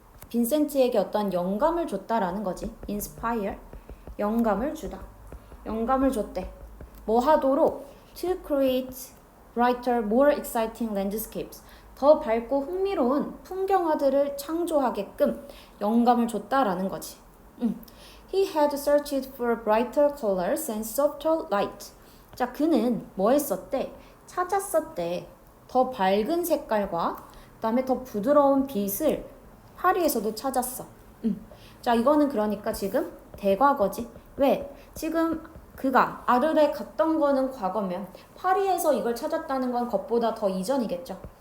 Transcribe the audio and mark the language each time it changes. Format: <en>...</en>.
<ko>빈센트에게 어떤 영감을 줬다라는 거지. inspire, 영감을 주다. 영감을 줬대. 뭐 하도록?</ko> <en>to create brighter, more exciting landscapes.</en> <ko>더 밝고 흥미로운 풍경화들을 창조하게끔 영감을 줬다라는 거지.</ko> <en>He had searched for brighter colors and softer light.</en> <ko>자, 그는 뭐 했었대? 찾았었대. 더 밝은 색깔과 그다음에 더 부드러운 빛을 파리에서도 찾았어. 자, 이거는 그러니까 지금 대과거지. 왜? 지금 그가 아르레 갔던 거는 과거면 파리에서 이걸 찾았다는 건 그것보다 더 이전이겠죠.</ko>